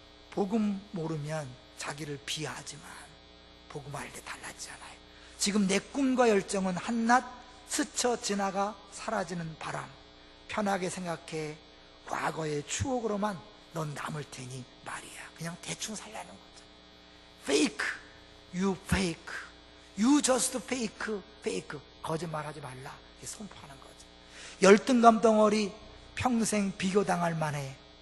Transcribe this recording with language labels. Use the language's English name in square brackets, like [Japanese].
[Korean] 복음 모르면 자기를 비하하지만 복음 알 때 달라지지 않아요. 지금 내 꿈과 열정은 한낱 스쳐 지나가 사라지는 바람. 편하게 생각해. 과거의 추억으로만 넌 남을 테니 말이야. 그냥 대충 살라는 거죠. [English] Fake, you fake, you just fake, fake. [Korean] 거짓말하지 말라, 이렇게 선포하는 거죠. 열등감 덩어리, 평생 비교당할 만해.